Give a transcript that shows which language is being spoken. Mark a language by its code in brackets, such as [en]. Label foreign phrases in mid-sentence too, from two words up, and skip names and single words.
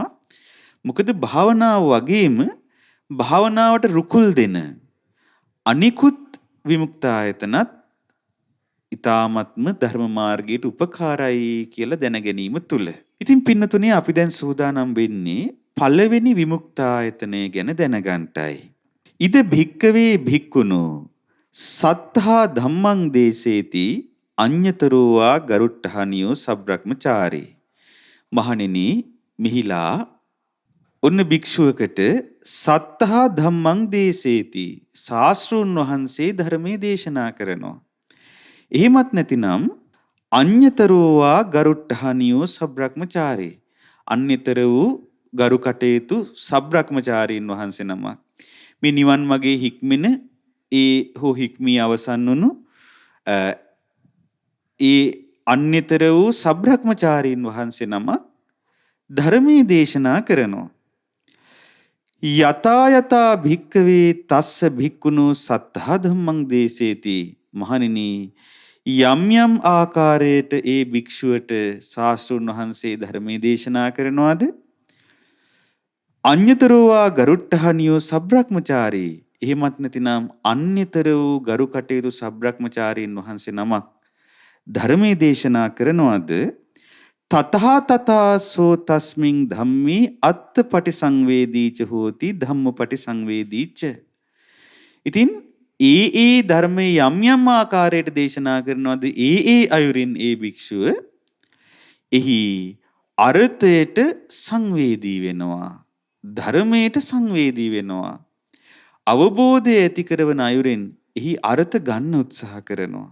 [si] මොකද භාවනාව වගේම භාවනාවට රුකුල් දෙන අනිකුත් විමුක්තායතනත් ඊ타ත්ම ධර්ම මාර්ගයට උපකාරයි කියලා දැන ගැනීම තුල. ඉතින් පින්නතුනේ අපි දැන් සූදානම් වෙන්නේ පළවෙනි විමුක්තායතනය ගැන දැනගන්ටයි. [pi] ඉද භික්කවේ භික්කුණෝ සත්තා ධම්මං දේසේති අඤ්ඤතරෝවා ගරුට්ටහනියෝ සබ්‍රක්‍මචාරී. [si] මහණෙනි මිහිලා ඔන්න භික්ෂුවකට [pi] සත්තා ධම්මං දේසේති [si] ශාස්ත්‍රූන් වහන්සේ ධර්මයේ දේශනා කරනවා. එහෙමත් නැතිනම් [pi] අඤ්ඤතරෝවා ගරුට්ටහනියෝ සබ්‍රක්‍මචාරී [si] අන්‍යතර වූ ගරු කටයුතු සබ්‍රක්‍මචාරීන් වහන්සේ නමක් මේ නිවන් මාගේ හික්මෙන ඒ හෝ හික්මී අවසන් වුණු ඒ අන්‍යතර වූ සබ්‍රක්‍මචාරීන් වහන්සේ නමක් ධර්මයේ දේශනා කරනවා. [pi] යතා යතා භික්කවේ තස්ස භික්ඛුනෝ සත්තා ධම්මං දේසේති. [si] මහණෙනි යම් යම් ආකාරයට ඒ භික්ෂුවට ශාස්ත්‍රඥ වහන්සේ ධර්මයේ දේශනා කරනවාද [pi] අඤ්ඤතරෝවා ගරුට්ටහනියෝ සබ්‍රක්‍මචාරී. [si] එහෙමත් නැතිනම් අන්‍යතර වූ ගරු කටයුතු සබ්‍රක්‍මචාරීන් වහන්සේ නමක් ධර්මයේ දේශනා කරනවාද [pi] තතහා තතාසෝ තස්මින් ධම්මේ අත්ථපටිසංවේදීච හෝති ධම්මපටිසංවේදීච. [si] ඉතින් ඒ ධර්මයේ යම් යම් ආකාරයට දේශනා කරනවාද ඒ අයුරින් ඒ භික්ෂුව එහි අර්ථයට සංවේදී වෙනවා. ධර්මයට සංවේදී වෙනවා. අවබෝධය ඇති කරවන අයුරින් එහි අර්ථ ගන්න උත්සාහ කරනවා.